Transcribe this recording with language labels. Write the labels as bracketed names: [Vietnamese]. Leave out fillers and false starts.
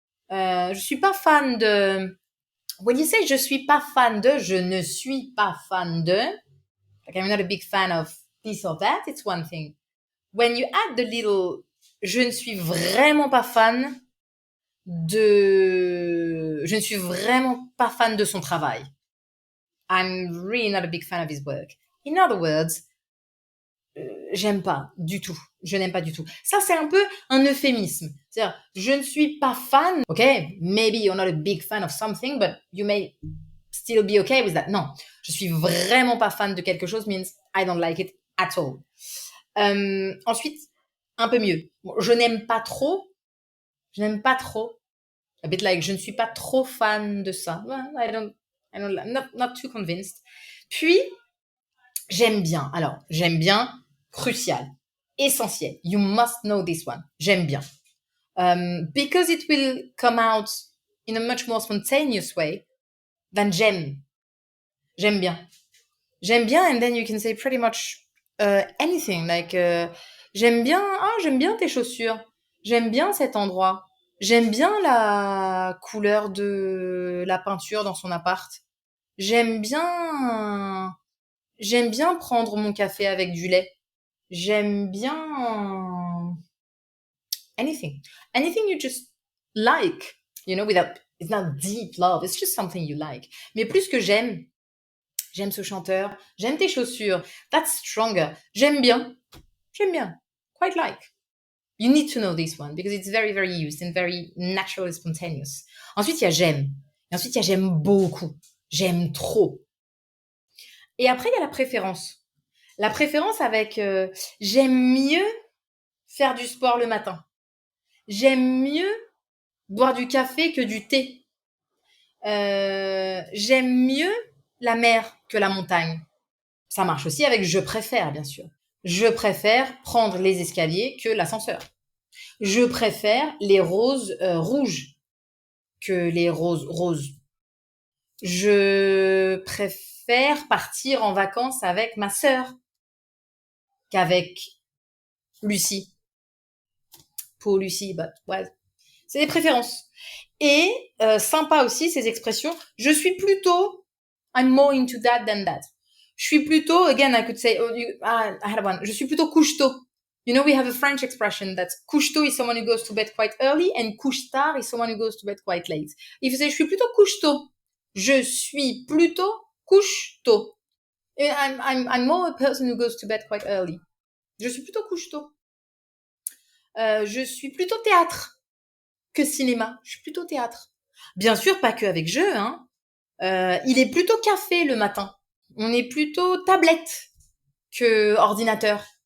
[French] Je suis pas fan de... [English] When you say [French] je suis pas fan de, [English] je ne suis pas fan de, like I'm not a big fan of this or that, it's one thing. When you add the little, [French] je ne suis vraiment pas fan je ne suis vraiment pas fan de son travail. [English] I'm really not a big fan of his work. In other words, [French] j'aime pas du tout. Je n'aime pas du tout. Ça, c'est un peu un euphémisme. C'est-à-dire, je ne suis pas fan. [English] OK, maybe you're not a big fan of something, but you may still be okay with that. [French] Non, je suis vraiment pas fan de quelque chose [English] means I don't like it at all. [French] Ensuite, un peu mieux. Bon, je n'aime pas trop. [English] A bit like, [French] je ne suis pas trop fan de ça. [English] Well, not too convinced. [French] Puis, j'aime bien. Alors, j'aime bien, crucial, essentiel. [English] You must know this one. J'aime bien. Because it will come out in a much more spontaneous way than j'aime. [French] J'aime bien. J'aime bien, [English] and then you can say pretty much anything. [French] Like, j'aime bien tes chaussures. J'aime bien cet endroit. J'aime bien la couleur de la peinture dans son appart. J'aime bien prendre mon café avec du lait. J'aime bien [English] anything you just like, without, it's not deep love, it's just something you like. [French] Mais plus que j'aime ce chanteur, j'aime tes chaussures, [English] that's stronger. [French] J'aime bien, [English] quite like. You need to know this one because it's very, very used and very natural and spontaneous. [French] Ensuite, il y a j'aime. Et ensuite, il y a j'aime beaucoup. J'aime trop. Et après, il y a la préférence. La préférence avec j'aime mieux faire du sport le matin. J'aime mieux boire du café que du thé. J'aime mieux la mer que la montagne. Ça marche aussi avec je préfère, bien sûr. Je préfère prendre les escaliers que l'ascenseur. Je préfère les roses rouges que les roses roses. Je préfère partir en vacances avec ma sœur qu'avec Lucie. Pour Lucie, but ouais. C'est des préférences. Et sympa aussi ces expressions. Je suis plutôt, [English] I'm more into that than that. Je suis plutôt, again, I could say, I had one. [French] Je suis plutôt couche-tôt. [English] You know, we have a French expression that couche-tôt is someone who goes to bed quite early and couche-tard is someone who goes to bed quite late. If you say, [French] je suis plutôt couche-tôt. Je suis plutôt couche-tôt. [English] I'm more a person who goes to bed quite early. [French] Je suis plutôt couche-tôt. Je suis plutôt théâtre que cinéma. Je suis plutôt théâtre. Bien sûr, pas que avec jeu, hein. Il est plutôt café le matin. On est plutôt tablette que ordinateur.